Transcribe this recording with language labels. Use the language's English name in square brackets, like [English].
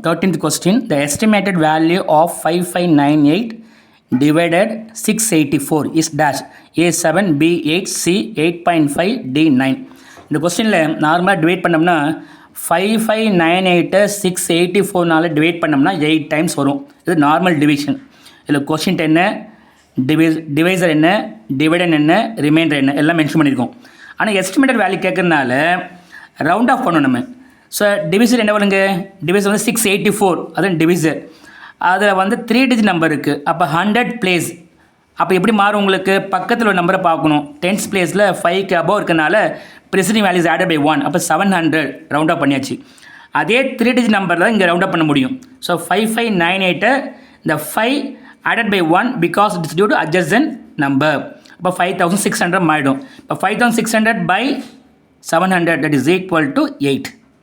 [English] 13th question. The estimated value of 5598 divided 684 is dash. A7, B8, C 8.5, D9. [Tamil] இந்த கொஸ்டினில் நார்மலாக divide பண்ணோம்னா 5598 684 divide பண்ணோம்னா 8 டைம்ஸ் வரும். இது நார்மல் டிவிஷன். இதில் கொஸ்டின் என்ன, டிவைசர் என்ன, டிவைடன் என்ன, ரிமைண்டர் என்ன எல்லாம் மென்ஷன் பண்ணியிருக்கோம். ஆனால் எஸ்டிமேட்டட் வேல்யூ கேட்கறதுனால ரவுண்ட் ஆஃப் பண்ணணும் நம்ம. ஸோ டிவிசர் என்ன வருங்க, டிவிசர் வந்து 684, அதுவும் டிவிசர். அதில் வந்து 3 டிஜிட் நம்பர் இருக்குது. அப்போ 100 பிளேஸ். அப்போ எப்படி மாறும் உங்களுக்கு, பக்கத்தில் ஒரு நம்பரை பார்க்கணும். 10th பிளேஸில் 5க்கு அபோவ் இருக்கனால ப்ரிசைடிங் வேல்யூஸ் ஆடட் பை 1, அப்போ 700 ரவுண்ட் ஆஃப் பண்ணியாச்சு. அதே 3 டிஜிட் நம்பர் தான் இங்கே ரவுண்ட் ஆஃப் பண்ண முடியும். ஸோ 5598 இந்த 5 [English] added by 1 because it is due to adjacent number. [Tamil] இப்போ 5600 மாறிடும். இப்போ 5600 [English] by 700 that is equal to 8.